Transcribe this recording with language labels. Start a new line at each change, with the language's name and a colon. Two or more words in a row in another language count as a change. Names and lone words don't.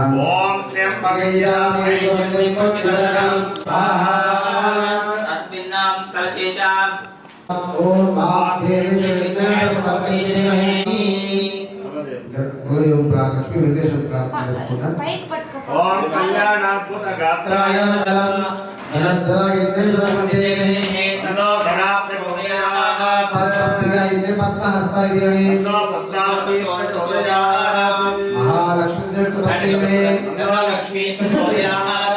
Sanskrit: ओम श्रीं अस्मिन्नां कलशे च
Telugu: ओम महादेवी लक्ष्मी वेंकटेश्वर प्रार्थना చేసుకుందాం పైకి పట్టుకో
Sanskrit: ओम कल्याणाद्भुत गात्राय अनंतराय यज्ञेश्वरमस्ते तनो धना प्रचोदयात् पद्मप्रियाय पद्महस्ताय तनो पद्मावती प्रचोदयात् महालक्ष्मी देवी लक्ष्मी प्रचोदयात्